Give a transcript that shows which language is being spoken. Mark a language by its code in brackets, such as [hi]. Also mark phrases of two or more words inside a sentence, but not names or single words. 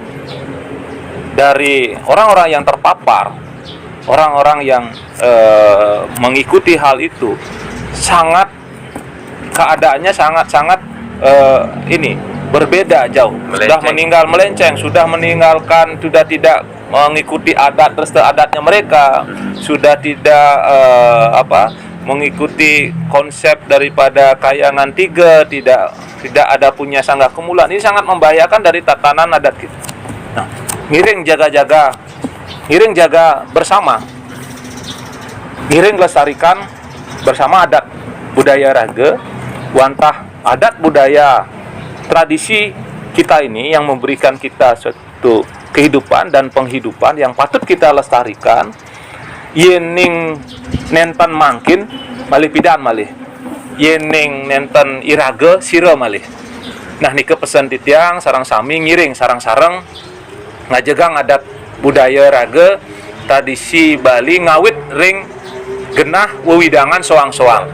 [id] dari orang-orang yang terpapar, orang-orang yang mengikuti hal itu keadaannya sangat ini berbeda jauh, sudah meninggal melenceng, sudah meninggalkan, sudah tidak mengikuti adat adatnya mereka, sudah tidak mengikuti konsep daripada kayangan tiga, tidak ada punya sanggah kemulan. Ini sangat membahayakan dari tatanan adat kita. Nah, ngiring jaga bersama, ngiring lestarikan bersama adat budaya raga, wantah adat budaya tradisi kita ini yang memberikan kita suatu kehidupan dan penghidupan yang patut kita lestarikan. [ban] Yening nenten mangkin malih pidan malih, yening nenten iraga sira malih. Nah nike pesan titiang sarang sami ngiring sarang-sarang ngajegang adat budaya raga tradisi Bali ngawit ring genah wewidangan soang-soang.